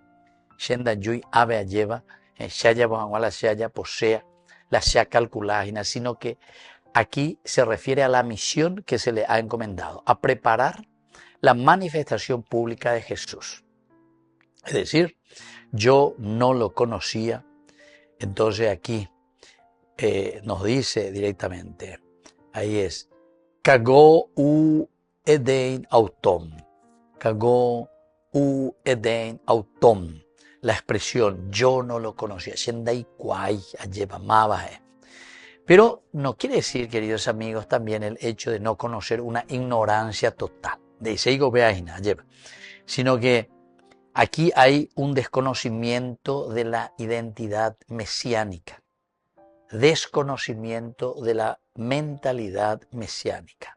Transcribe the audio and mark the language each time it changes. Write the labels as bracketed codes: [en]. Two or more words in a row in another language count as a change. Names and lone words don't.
[es] Sino que aquí se refiere a la misión que se le ha encomendado, a preparar la manifestación pública de Jesús. Es decir, yo no lo conocía, entonces aquí nos dice directamente, ahí es, [el] κἀγὼ οὐκ ᾔδειν αὐτόν. κἀγὼ οὐκ ᾔδειν αὐτόν. [es] La expresión yo no lo conocía. Pero no quiere decir, queridos amigos, también el hecho de no conocer una ignorancia total. Sino que Aquí hay un desconocimiento de la identidad mesiánica, desconocimiento de la mentalidad mesiánica.